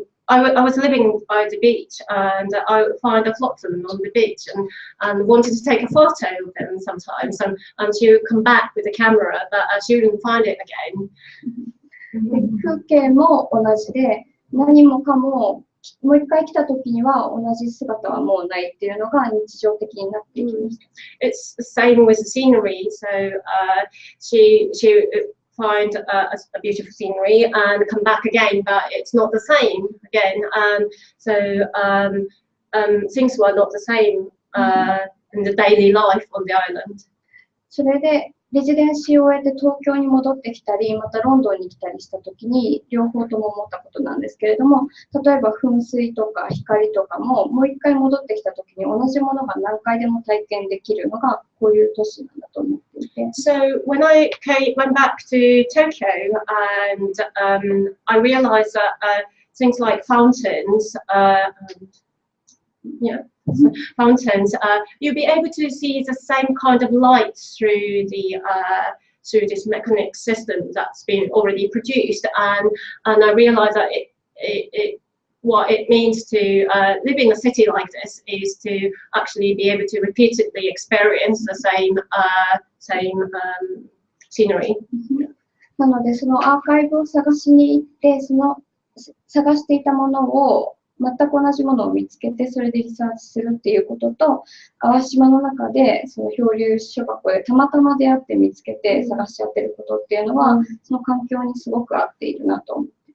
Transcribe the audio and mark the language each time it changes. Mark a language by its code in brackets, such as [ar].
[en] I was living by the beach, and I would find a flotsam on the beach, and wanted to take a photo of them sometimes, and she would come back with a camera, but she wouldn't find it again. [ja] 風景も同じで、何もかももう一回来た時には同じ姿はもうないっていうのが日常的になってきました。 [en] It's the same with the scenery. So she find a beautiful scenery and come back again, but it's not the same again. So things were not the same in the daily life on the island. [ja] それでレジデンシーを終えて東京に戻ってきたり、またロンドンに来たりしたときに両方とも思ったことなんですけれども、例えば噴水とか光とかももう一回戻ってきたときに同じものが何回でも体験できるのがこういう都市なんだと思っていて。 [en] So when I went back to Tokyo, and I realized that things like fountains, fountains, you'll be able to see the same kind of light through this mechanic system that's been already produced, and I realized that what it means to live in a city like this is to actually be able to repeatedly experience the same scenery. [ja] なのでそのアーカイブを探しに行って、その探していたものを全く同じものを見つけて、それでリサーチするっていうことと、淡島の中でその漂流書箱でたまたま出会って見つけて探し合ってることっていうのは、その環境にすごく合っているなと思って。